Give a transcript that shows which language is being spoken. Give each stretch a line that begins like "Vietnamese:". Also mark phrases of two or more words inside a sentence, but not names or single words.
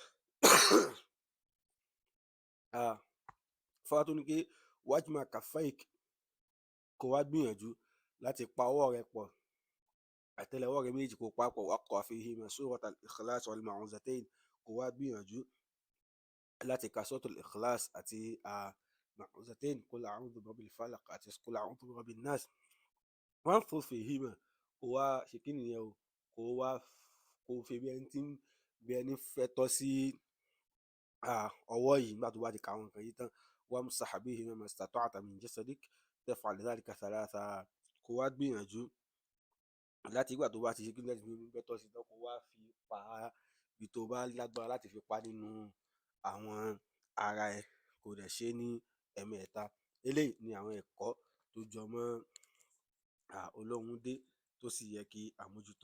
Yoruba: Fáwọn tó ní pé
Arabic: واجمع كفيك,
Yoruba: kó wá gbìyànjú láti pa ọwọ́ rẹ pọ̀, àtẹ́lẹwọ́ rẹ méjì kó papọ̀,
Arabic: واقرأ فيهما سورة الإخلاص والمعوذتين,
Yoruba: kó wá gbìyànjú láti ka suratul ikhlas àti ma'uzatayn,
Arabic: قل أعوذ برب الفلق
Yoruba: àti
Arabic: قل أعوذ برب الناس. وانفث فيهما,
Yoruba: kó wá ṣe kí nìyẹn o, kó fi bí ẹni fẹ́ tọ́ sí ọwọ́ yìí nígbà tó bá ti ka àwọn nǹkan yìí tán.
Arabic: وامسح بهما ما استطعت من جسدك تفعل ذلك ثلاثا,
Yoruba: kó wá gbìyànjú láti ìgbà tó bá ti ṣe kí nìyẹn ti fẹ́ tọ́ sí tán, kó wá fi pa ibi tó bá lágbára láti fi pa nínú àwọn ara ẹ, kó dẹ̀ ṣe ní ẹ̀mẹ́ta. Eléyìí ni àwọn ẹ̀kọ́ tó jọ mọ́ Ọlọ́run dé tó sì yẹ kí a mójútó.